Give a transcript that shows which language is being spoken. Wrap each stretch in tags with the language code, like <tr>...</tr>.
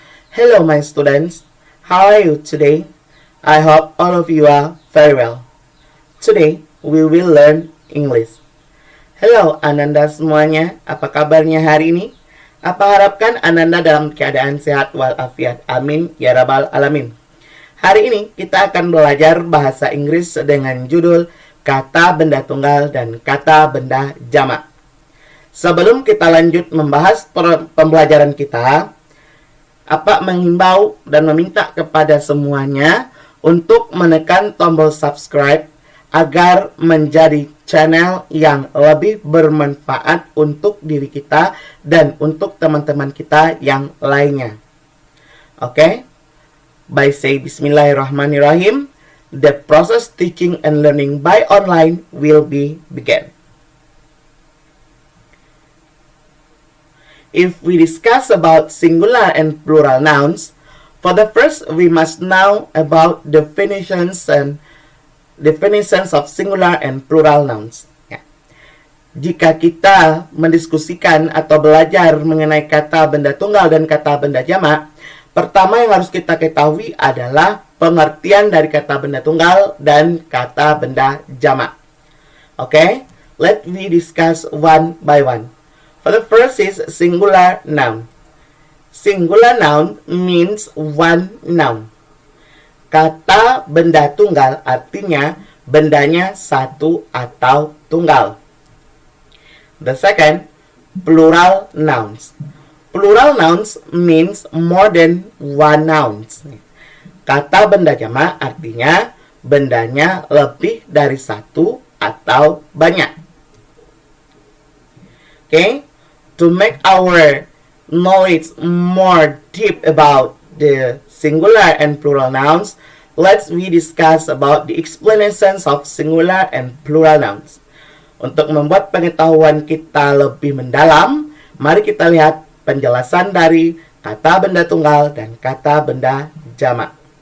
<en>Hello my students, how are you today? I hope all of you are very well. Today we will learn English.</en> <id>Hello Ananda semuanya, apa kabarnya hari ini? Apa harapkan Ananda dalam keadaan sehat walafiat? Amin ya rabbal alamin. Hari ini kita akan belajar bahasa Inggris dengan judul kata benda tunggal dan kata benda jamak. Sebelum kita lanjut membahas pembelajaran kita, Apa menghimbau dan meminta kepada semuanya untuk menekan tombol subscribe agar menjadi channel yang lebih bermanfaat untuk diri kita dan untuk teman-teman kita yang lainnya. Oke?</id> <en>By say Bismillahirrahmanirrahim, the process teaching and learning by online will be begin. If we discuss about singular and plural nouns, for the first we must know about definitions of singular and plural nouns.</en> <id>Ya. Jika kita mendiskusikan atau belajar mengenai kata benda tunggal dan kata benda jamak, pertama yang harus kita ketahui adalah pengertian dari kata benda tunggal dan kata benda jamak.</id> <en>Okay, let me discuss one by one. For the first is singular noun. Singular noun means one noun.</en> <id>Kata benda tunggal artinya bendanya satu atau tunggal.</id> <en>The second, plural nouns. Plural nouns means more than one nouns.</en> <id>Kata benda jamak artinya bendanya lebih dari satu atau banyak.</id> <en>Okay? To make our knowledge more deep about the singular and plural nouns, let's discuss about the explanations of singular and plural nouns.</en> <id>Untuk membuat pengetahuan kita lebih mendalam, mari kita lihat penjelasan dari kata benda tunggal dan kata benda jamak.</id>